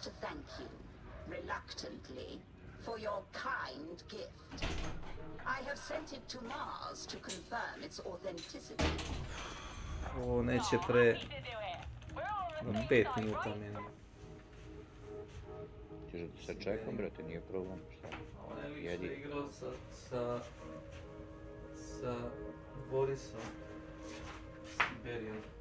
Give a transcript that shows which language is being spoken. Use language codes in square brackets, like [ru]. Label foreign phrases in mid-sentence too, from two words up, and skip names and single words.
[en] thank you, reluctantly, for your kind gift. I have sent it to Mars to confirm its authenticity. [sr] Ovo neće pre... Na 5 minuta minimum. Ćeš da se čekam, brate, nije problem, šta? On je lik što Jedi. je igrao sa Borisom. Siberijom.